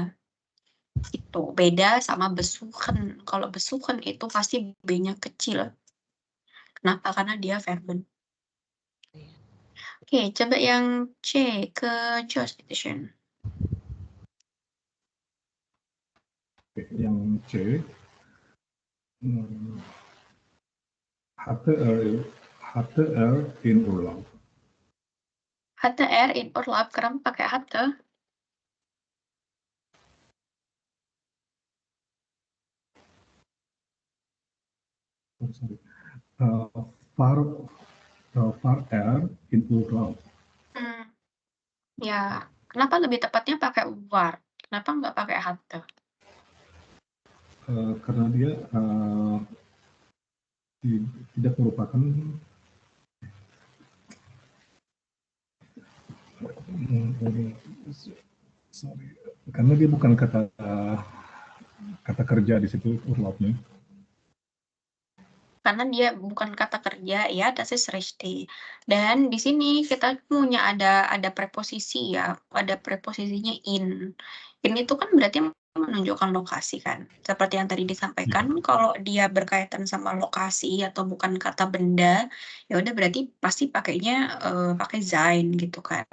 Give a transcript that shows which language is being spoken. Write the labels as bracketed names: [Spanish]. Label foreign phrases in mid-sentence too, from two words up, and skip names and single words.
[Indonesian] Itu beda sama besuhan. Kalau besuhan itu pasti B-nya kecil. Kenapa? Karena dia verben. Oke, coba yang C ke Josh Edition. Yang C, [German] hatte in Urlaub. Hatte in Urlaub, [Indonesian] kenapa pakai hatte? [German] War in Urlaub. [Indonesian] Ya, kenapa lebih tepatnya pakai war? Kenapa nggak pakai hatte? Karena dia tidak merupakan karena dia bukan kata kata kerja di situ urlaubnya. Karena dia bukan kata kerja ya, [German] das ist richtig. [Indonesian] Dan di sini kita punya ada preposisi ya, ada preposisinya in. In itu kan berarti menunjukkan lokasi kan. Seperti yang tadi disampaikan, kalau dia berkaitan sama lokasi atau bukan kata benda, ya udah berarti pasti pakainya pakai sein gitu kan.